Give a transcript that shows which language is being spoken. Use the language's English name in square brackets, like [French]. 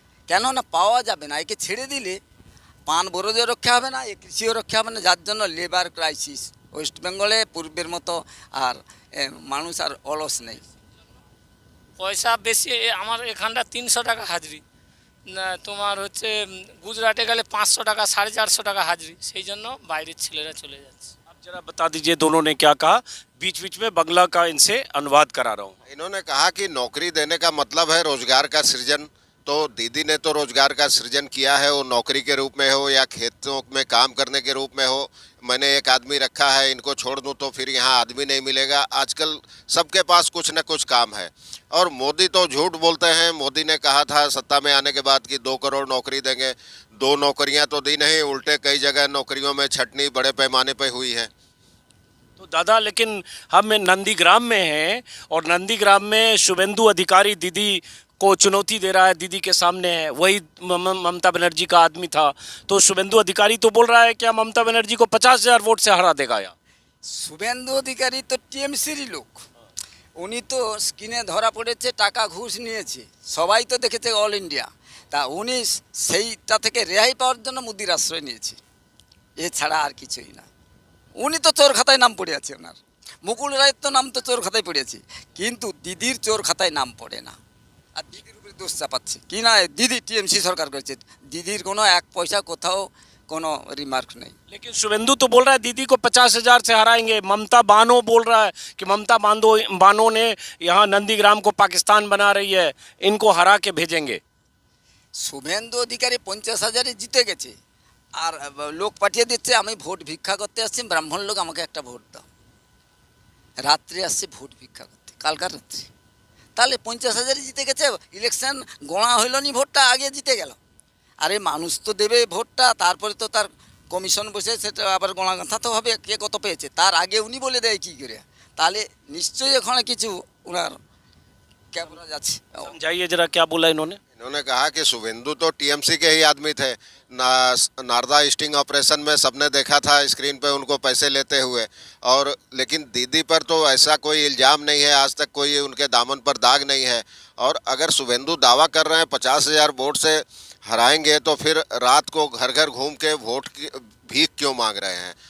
[Bangla] কেন না পাওয়া যাবে না, একে ছেড়ে দিলে পান বরজও রক্ষা হবে না, এ কৃষিও রক্ষা হবে না, যার জন্য লেবার ক্রাইসিস ওয়েস্ট বেঙ্গলে পূর্বের মতো আর মানুষ আর অলস নেই। পয়সা বেশি, আমার এখানটা 300 টাকা হাজরি, না তোমার হচ্ছে গুজরাটে গেলে 500 টাকা, 450 টাকা হাজরি, সেই জন্য বাইরের ছেলেরা চলে যাচ্ছে। [Hindi] आप जरा बता दीजिए दोनों ने क्या कहा, बीच बीच में बंगला का इनसे अनुवाद करा रहा हूँ। इन्होंने कहा कि नौकरी देने का मतलब है रोजगार का सृजन। तो दीदी ने तो रोजगार का सृजन किया है, वो नौकरी के रूप में हो या खेतों में काम करने के रूप में हो। मैंने एक आदमी रखा है, इनको छोड़ दूं तो फिर यहाँ आदमी नहीं मिलेगा। आजकल सबके पास कुछ न कुछ काम है। और मोदी तो झूठ बोलते हैं। मोदी ने कहा था सत्ता में आने के बाद कि 2 करोड़ नौकरी देंगे, 2 नौकरियाँ तो दी नहीं, उल्टे कई जगह नौकरियों में छटनी बड़े पैमाने पर हुई है। तो दादा लेकिन हम नंदीग्राम में हैं, और नंदीग्राम में शुभेंदु अधिकारी दीदी को चुनौती दे रहा है, दीदी के सामने है, वही ममता बनर्जी का आदमी था। तो शुभेंदु अधिकारी तो बोल रहा है क्या ममता बनर्जी को 50,000 वोट से हरा देगा यहाँ? [Bangla] শুভেন্দু অধিকারী তো টিএমসির লোক, উনি তো স্ক্রিনে ধরা পড়েছে, টাকা ঘুষ নিয়েছে, সবাই তো দেখেছে অল ইন্ডিয়া। তা উনি সেইটা থেকে রেহাই পাওয়ার জন্য মোদির আশ্রয় নিয়েছে, এছাড়া আর কিছুই না। উনি তো চোর খাতায় নাম পড়ে আছে ওনার, মুকুল রায়ের তো নাম তো চোর খাতায় পড়ে আছে, কিন্তু দিদির চোর খাতায় নাম পড়ে না। আর দিদির উপরে দোষ চাপাচ্ছে কি না, দিদি টিএমসি সরকার করেছে, দিদির কোনো এক পয়সা কোথাও কোনো রিমার্ক নেই। [Hindi] लेकिन शुभेंदु तो बोल रहा है दीदी को 50,000 से हराएंगे। ममता बानो बोल रहा है कि ममता बानो ने यहाँ नंदीग्राम को पाकिस्तान बना रही है, इनको हरा के भेजेंगे। [Bangla] শুভেন্দু অধিকারী 50,000-এ জিতে গেছে, আর লোক পাঠিয়ে দিচ্ছে আমি ভোট ভিক্ষা করতে আসছি, ব্রাহ্মণ লোক আমাকে একটা ভোট দাও। রাত্রে আসছে ভোট ভিক্ষা করতে, কালকার রাত্রে। তাহলে 50,000-এ জিতে গেছে, ইলেকশন গোড়া হইল নি, ভোটটা আগে জিতে গেল। আরে মানুষ তো দেবে ভোটটা, তারপরে তো তার কমিশন বসে সেটা আবার গোড়া গাঁথাতে হবে কে কত পেয়েছে, তার আগে উনি বলে দেয় কী করে। তাহলে নিশ্চয়ই ওখানে কিছু ওনার ক্যামেরা যাচ্ছে। [Hindi] समझाइए जरा क्या बोला इन्होंने। इन्होंने कहा कि शुभेंदु तो टीएमसी के ही आदमी थे। नारदा स्टिंग ऑपरेशन में सबने देखा था स्क्रीन पे उनको पैसे लेते हुए, और लेकिन दीदी पर तो ऐसा कोई इल्ज़ाम नहीं है, आज तक कोई उनके दामन पर दाग नहीं है। और अगर शुभेंदु दावा कर रहे हैं 50,000 वोट से हराएंगे, तो फिर रात को घर घर घूम के वोट की भीख क्यों मांग रहे हैं?